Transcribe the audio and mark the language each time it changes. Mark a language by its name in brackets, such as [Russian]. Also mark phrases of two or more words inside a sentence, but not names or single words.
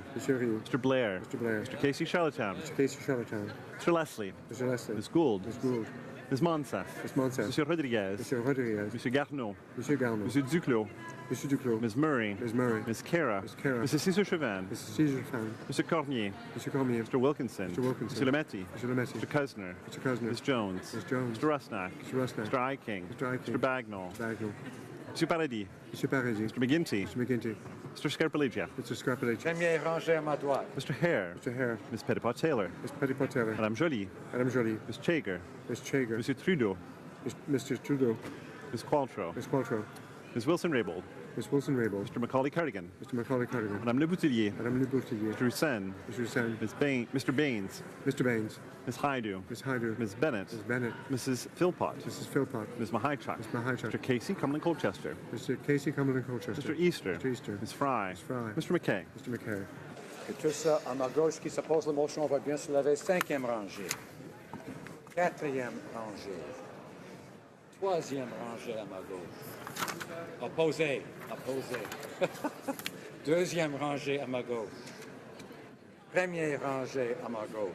[English] Mr. Rio. Mr. Blair, Mr. Blair. Mr. Casey Charlottetown, Mr. Casey Charlottetown. Mr. Leslie, Mr. Leslie. Ms. Gould, Miss Gould. Ms. Monsef, Miss Monsef. Mr. Rodriguez, Mr. Rodriguez. Mr. Garneau, Mr. Garneau. Mr. Duclos, Mr. Duclos. Ms. Murray, Ms. Murray. Ms. Kara, Ms. Kara. Mrs. Cesar Chauvin, Mr. Caesar Fan. Mr. Cormier, Mr. Cormier. Mr. Wilkinson, Mr. Wilkinson. Mr. Lemetti, Mr. Lemetti. Mr. Kusner, Mr. Kusner. Ms. Jones, Ms. Jones. Mr. Rusnak, Mr. Rusnak. Mr. Iking, Mr. Iking. Mr. Bagnall, Bagnall. Mr. Paradis, Mr. Parisi. Mr. McGinty, Mr. McGinty. Mr. Scarpellegia, Mr. Scarpelli. [French] Première rangée à ma droite. [English] Mr. Hare, Mr. Hare. Ms. Petitpot-Taylor, Ms. Petitpot-Taylor. Madame Jolie, Madame Jolie. Ms. Chager, Ms. Chager. Mr. Trudeau, Mr. Trudeau. Ms. Qualtrough, Ms. Qualtrough. Ms. Wilson-Raybould, Ms. Wilson-Raybould. Mr. Macaulay-Cardigan, Mr. Macaulay Cardigan. Madame Le Boutillier, Madame Le Boutillier. Mr. Hussein, Mr. Hussein. Mr. Baines, Mr. Baines. Ms. Haidu, Ms. Hyder. Ms. Bennett, Ms. Bennett. Mrs. Philpott, Mrs. Philpott. Ms. Mahichuk, Ms. Mahichuk. Mr. Casey, Cumberland Colchester, Mr. Casey Cumberland Colchester. Mr. Easter, Mr. Easter. Ms. Fry, Ms. Fry. Mr. McKay, Mr. McCary. [French] Et tout ça à ma gauche qui s'oppose la motion va bien se lever. Cinquième rangée. Quatrième rangée. Troisième rangée à ma gauche. Opposé. Opposé. Deuxième rangée à ma gauche. Première rangée à ma gauche.